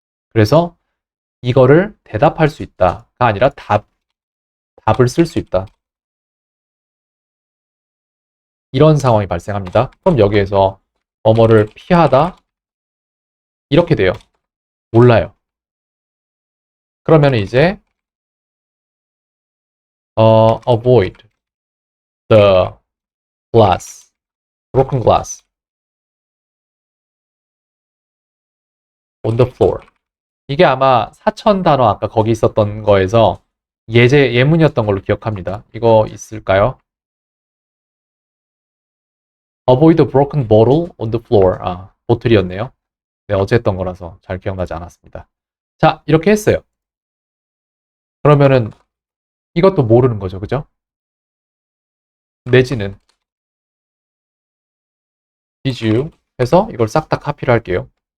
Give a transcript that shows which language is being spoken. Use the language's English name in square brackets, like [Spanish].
[Korean] 그래서 이거를 대답할 수 있다가 아니라 답을 쓸 수 있다. 이런 상황이 발생합니다. 그럼 여기에서 뭐뭐를 피하다 이렇게 돼요. 몰라요. 그러면 이제 [English] avoid the glass, broken glass on the floor. [Korean] 이게 아마 사천 단어 아까 거기 있었던 거에서 예문이었던 걸로 기억합니다. 이거 있을까요? [English] Avoid the broken bottle on the floor. [Korean] 아, 보틀이었네요. 네, 어제 했던 거라서 잘 기억나지 않았습니다. 자, 이렇게 했어요. 그러면은 이것도 모르는 거죠. 그죠? 내지는 [English] did you [Korean] 해서 이걸 싹 다 카피를 할게요.